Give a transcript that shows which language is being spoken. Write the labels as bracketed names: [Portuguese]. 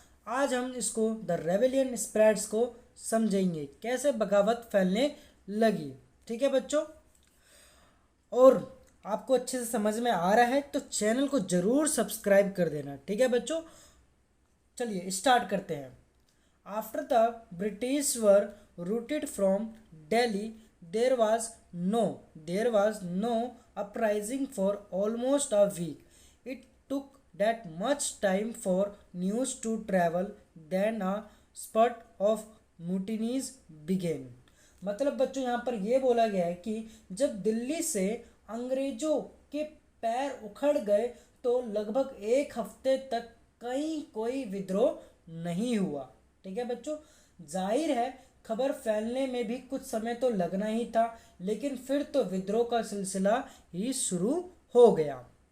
[Hindi] आज हम इसको द रेवेलियन स्प्रेड्स को समझेंगे, कैसे बगावत फैलने लगी। ठीक है बच्चों, और आपको अच्छे से समझ में आ रहा है तो चैनल को ज़रूर सब्सक्राइब कर देना। ठीक है बच्चों, चलिए स्टार्ट करते हैं। [English] After the British were routed from Delhi, there was no uprising for almost a week. It took that much time for news to travel, then a spurt of mutinies began. [Hindi] मतलब बच्चों यहाँ पर यह बोला गया है कि जब दिल्ली से अंग्रेजों के पैर उखड़ गए तो लगभग एक हफ्ते तक कहीं कोई विद्रोह नहीं हुआ। ठीक है बच्चों, जाहिर है खबर फैलने में भी कुछ समय तो लगना ही था, लेकिन फिर तो विद्रोह का सिलसिला ही शुरू हो गया।